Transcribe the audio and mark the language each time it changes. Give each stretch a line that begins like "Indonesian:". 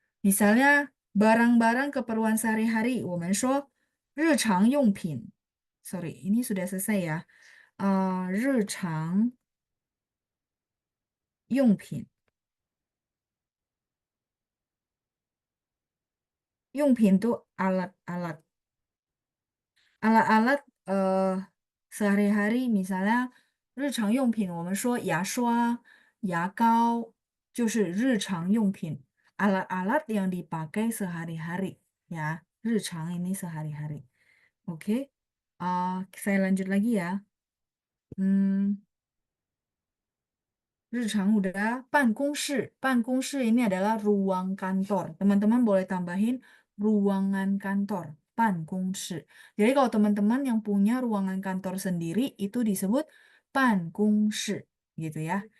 Indonesian: Misalnya barang-barang keperluan sehari-hari,
Chinese: 我们说日常用品.
Indonesian: Sorry, ini sudah selesai ya.
Chinese: 日常用品.
Indonesian: 用品 itu alat-alat. Alat-alat sehari-hari misalnya
Chinese: 日常用品，我们说牙刷、牙膏就是日常用品,
Indonesian: alat-alat yang dipakai sehari-hari ya. 日常 ini sehari-hari. Oke, saya lanjut lagi ya. Hmm, 日常 udah, 办公室. 办公室 ini adalah ruang kantor. Teman-teman boleh tambahin ruangan kantor, 办公室. Jadi kalau teman-teman yang punya ruangan kantor sendiri itu disebut 办公室 gitu ya.